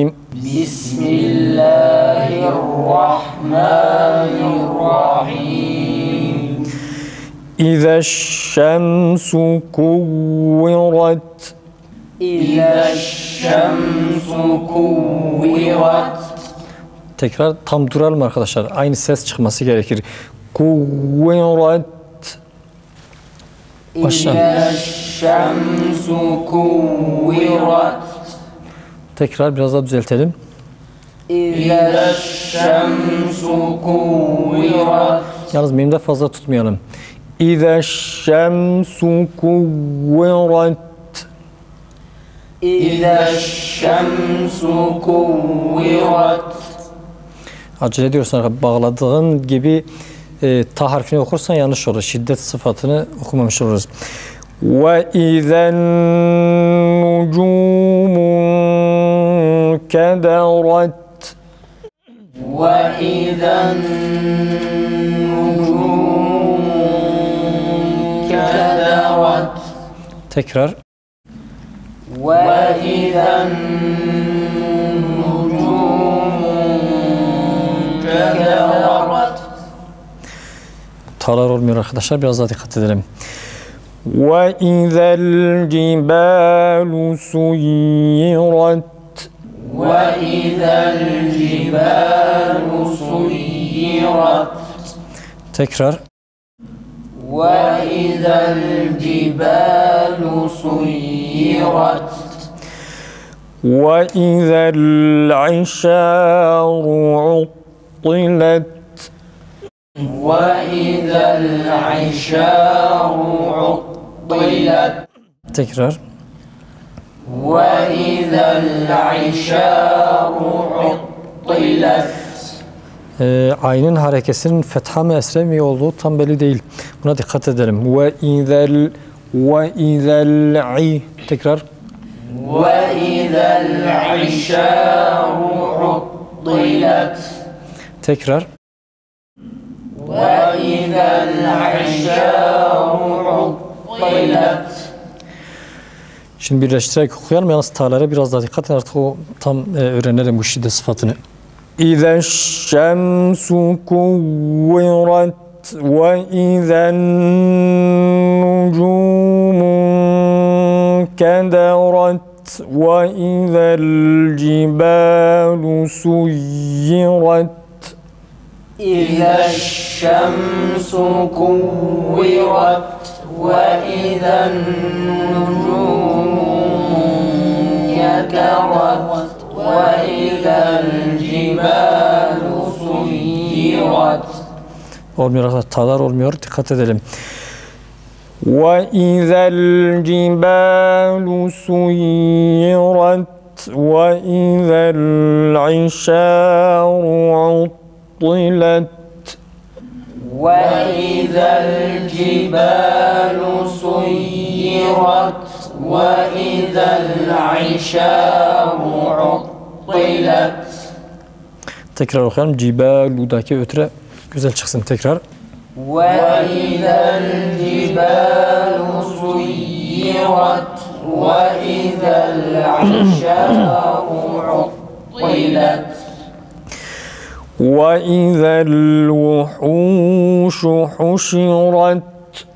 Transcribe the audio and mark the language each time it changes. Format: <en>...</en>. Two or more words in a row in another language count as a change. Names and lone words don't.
<ar>بسم الله الرحمن الرحيم. إذا الشمس كورت. إذا الشمس كورت.</ar> <tr>Tekrar tam duralım arkadaşlar. Aynı ses çıkması gerekir. Kuvvet. Başla.</tr> <ar>إذا الشمس كورت.</ar> <tr>Tekrar biraz daha düzeltelim.</tr> <ar>إذا الشمس كورت.</ar> <tr>Yalnız mimde fazla tutmayalım.</tr> <ar>إذا الشمس كورت. إذا الشمس كورت.</ar> <tr>Acele ediyorsan bağladığın gibi ta harfini okursan yanlış olur. Şiddet sıfatını okumamış oluruz.</tr> <ar>وإذا النجوم كدرت. وإذا النجوم كدرت.</ar> <tr>Tekrar.</tr> <ar>وإذا النجوم كدرت.</ar> <tr>Talar olmuyor arkadaşlar. Biraz daha dikkat edelim.</tr> <ar>وإذا الجبال سيرت. وإذا الجبال سيرت.</ar> <tr>Tekrar.</tr> <ar>وإذا الجبال سيرت. وإذا العشار عطلت. وإذا العشار عطلت.</ar> <tr>Tekrar.</tr> <ar>وإذا العشار عطلت.</ar> <tr>Aynın harekesinin fetha mı esre mi olduğu tam belli değil. Buna dikkat edelim.</tr> <ar>وإذا</ar> <tr>tekrar.</tr> <ar>وإذا العشار عطلت.</ar> <tr>Tekrar.</tr> <ar>وإذا العشار عطلت.</ar> <tr>Şimdi birleştirerek okuyalım. Yalnız ta'lara biraz daha dikkat edin. Artık o tam öğrenelim bu şiddet sıfatını.</tr> <ar>إذا الشمس كورت وإذا النجوم كدرت وإذا الجبال سيرت. إذا الشمس كورت وإذا النجوم كدرت وإذا الجبال سيرت.</ar> <tr>Olmuyor arkadaşlar. Ta'lar olmuyor. Dikkat edelim.</tr> <ar>وَإِذَا الْجِبَالُ سُيِّرَتْ وَإِذَا الْعِشَارُ عُطِّلَتْ. وإذا الجبال سيرت وإذا العشار عطلت.</ar> <tr>Tekrar okuyalım. Cibalu'daki ötre güzel çıksın tekrar.</tr> <ar>وإذا الجبال سيرت وإذا العشار عطلت. وَإِذَا الْوُحُوشُ حُشِرَتْ.</ar>